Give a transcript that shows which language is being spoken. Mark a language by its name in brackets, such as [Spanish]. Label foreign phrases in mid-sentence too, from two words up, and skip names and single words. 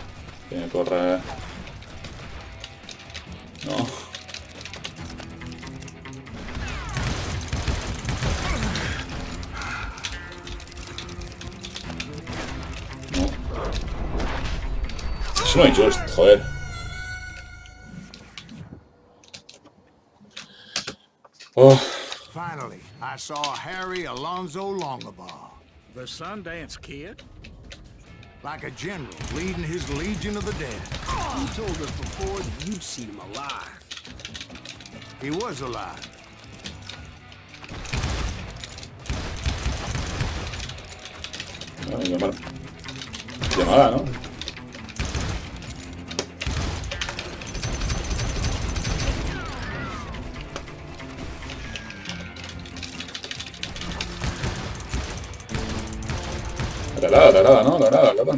[Catalan] Vinga, corre. No. No. És molt injust, joder. Oh. [English] Finally, I saw Harry Alonzo Longabaugh. The Sundance Kid? Like a general leading his legion of the dead. You told us before that you'd seen him alive. He was alive. [Spanish] Llamada, ¿no? Agrada, ¿no? Agrada.